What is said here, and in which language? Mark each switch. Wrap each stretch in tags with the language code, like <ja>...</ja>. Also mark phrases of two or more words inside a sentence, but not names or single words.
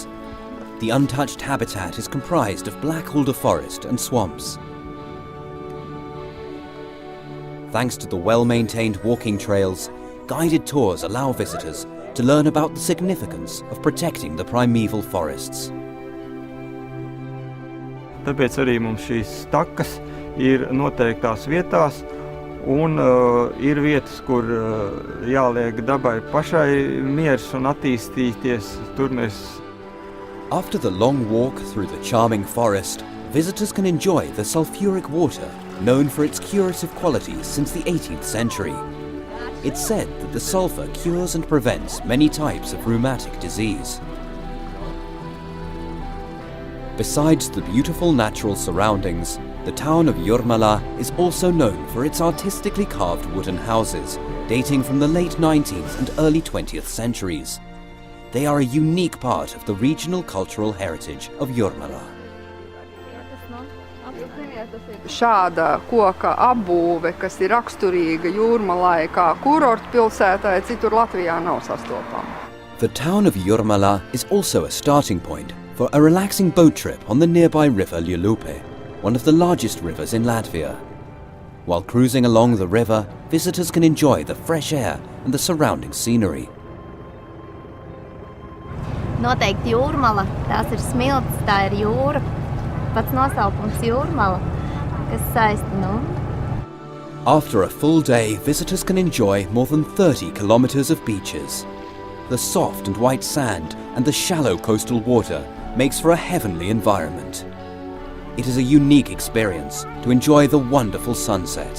<en>The untouched habitat is comprised of black alder forest and swamps. Thanks to the well-maintained walking trails, guided tours allow visitors to learn about the significance of protecting the primeval forests.</en> <lv>Tāpēc arī mums šīs takas ir noteiktās vietās un ir vietas, kur jāliek dabai pašai miers un attīstīties. Tur mēs.</lv> <en>After the long walk through the charming forest, visitors can enjoy the sulfuric water, known for its curative qualities since the 18th century. It's said that the sulfur cures and prevents many types of rheumatic disease. Besides the beautiful natural surroundings, the town of Jūrmala is also known for its artistically carved wooden houses, dating from the late 19th and early 20th centuries. They are a unique part of the regional cultural heritage of Jūrmala.</en> <lv>Šāda koka apbūve, kas ir raksturīga Jūrmalai kā kurortpilsētai, citur Latvijā nav sastopama.</lv> <en>The town of Jūrmala is also a starting point for a relaxing boat trip on the nearby river Lielupe, one of the largest rivers in Latvia. While cruising along the river, visitors can enjoy the fresh air and the surrounding scenery.</en> <lv>Noteikti Jūrmala, tās ir smiltis, tā ir jūra. Pats nosaukums Jūrmala, kas saista.</lv> <en>After a full day, visitors can enjoy more than 30 kilometers of beaches. The soft and white sand and the shallow coastal water makes for a heavenly environment. It is a unique experience to enjoy the wonderful sunset.</en>